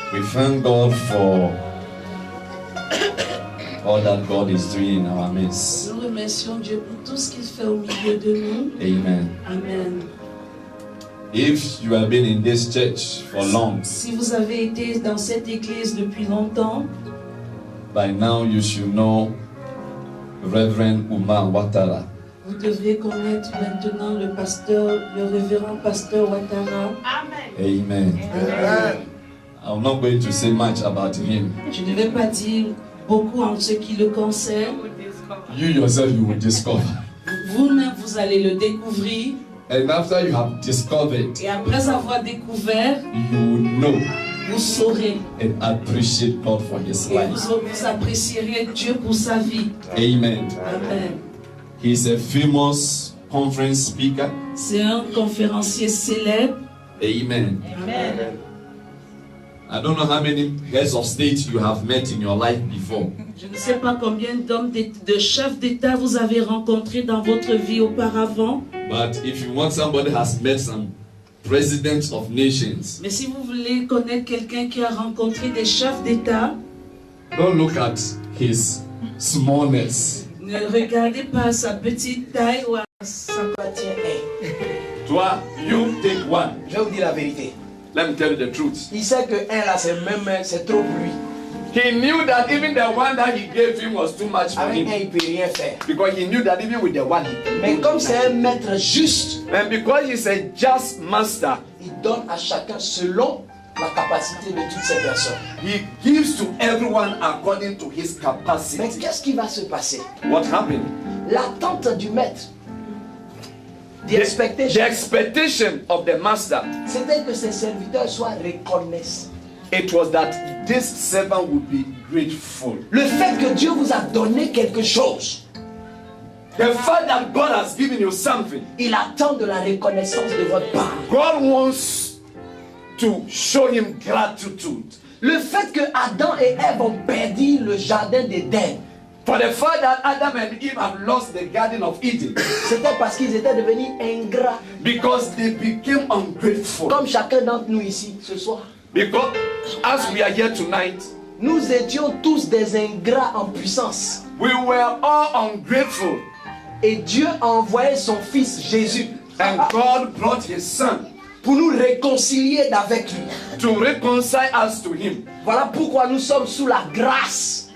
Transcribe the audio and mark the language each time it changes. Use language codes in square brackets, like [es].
[en] thank God for all that God is doing in our midst. [fr] Nous remercions Dieu pour tout ce qu'il fait au milieu de nous. Amen. Amen. [en] If you have been in this church for long, [fr] Si vous avez été dans cette église depuis longtemps, [en] by now you should know Reverend Umar Ouattara. [fr] vous devrez connaître maintenant le révérend pasteur Ouattara. Amen. [en] I'm not going to say much about him. [fr] Je ne vais pas dire beaucoup en ce qui le concerne. [en] You yourself, you will discover. [fr] Vous-même, vous allez le découvrir. [en] And after you have discovered, [fr] Et après avoir découvert, [en] you will know [fr] vous saurez. [en] and appreciate God for his [fr] Et [en] life. [fr] vous apprécierez Dieu pour sa vie. Amen. Amen. [en] He's a famous conference speaker. [fr] C'est un conférencier célèbre. Amen. Amen. [en] I don't know how many heads of state you have met in your life before. [fr] Je ne sais pas combien d'hommes, de chefs d'État vous avez rencontrés dans votre vie auparavant. [en] But if you want somebody has met some presidents of nations, [fr] Mais si vous voulez connaître quelqu'un qui a rencontré des chefs d'État, [en] don't look at his smallness. [fr] ne regardez pas sa petite taille ou à sa Tiens, hey, [en] Toi, you take one. [fr] je vais vous dire la vérité. [en] Let me tell you the truth. [fr] Il sait que un là, c'est trop pour lui. [en] He knew that even the one that he gave him was too much for [fr] Avec un, [en] him. [fr] il ne peut rien faire. [en] Because he knew that even with the one he [fr] Mais comme c'est un maître juste, [en] and because he's a just master, [fr] il donne à chacun selon la capacité de toutes ces personnes. [en] he gives to everyone according to his [fr] Mais [en] capacity. [fr] qu'est-ce qui va se passer? [en] What happened? [fr] L'attente du maître, the [en] The expectation, expectation of the master, [fr] c'était que ses serviteurs soient reconnaissants. [en] it was that this servant would be grateful. [fr] Le fait que Dieu vous a donné quelque chose, [en] The fact that God has given you something, [fr] il attend de la reconnaissance de votre part. [en] God wants to show him gratitude. [fr] Le fait que Adam et Ève ont perdu le jardin d'Éden, [en] For the fact that Adam and Eve have lost the Garden of Eden, [fr] c'était parce qu'ils étaient devenus ingrats, [en] because they became ungrateful. [fr] comme chacun d'entre nous ici ce soir. [en] Because as we are here tonight, [fr] Nous étions tous des ingrats en puissance. [en] we were all ungrateful. [fr] Et Dieu a envoyé son fils Jésus [en] And God brought his son [fr] pour nous réconcilier avec lui. [en] to reconcile us to him. [fr] Voilà pourquoi nous sommes sous la grâce.